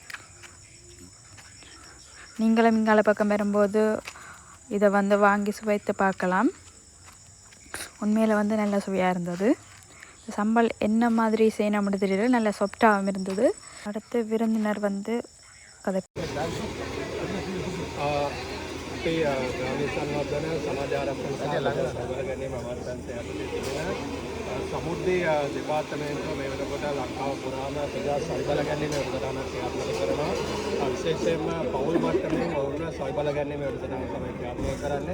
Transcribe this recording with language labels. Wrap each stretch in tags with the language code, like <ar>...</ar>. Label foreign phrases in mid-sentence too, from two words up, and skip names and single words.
<ta>நீங்களும் இங்கால பக்கம் வரும்போது இதை வந்து வாங்கி சுவைத்து பார்க்கலாம். உண்மையில் வந்து நல்ல சுவையாக இருந்தது. சம்பல் என்ன மாதிரி செய்யணும்னு தெரியல, நல்ல சாஃப்டாகவும் இருந்தது. அடுத்து விருந்தினர் வந்து கதை</ta> <si>අපේ ග්‍රාමීය සංවර්ධන සමාජ ආරක්ෂණ සභාව ගැනීම අමාත්‍යාංශය යටතේ තිබෙන සමුද්‍රය දෙපාර්තමේන්තුව මේ වෙනකොට ලංකාව පුරාම ප්‍රජා සල්බල ගැනීම වැඩසටහනක් ක්‍රියාත්මක කරනවා. විශේෂයෙන්ම පෞල් මට්ටමින් ඔවුන් සල්බල ගැනීම වැඩසටහන තමයි ක්‍රියාත්මක කරන්නේ.</si>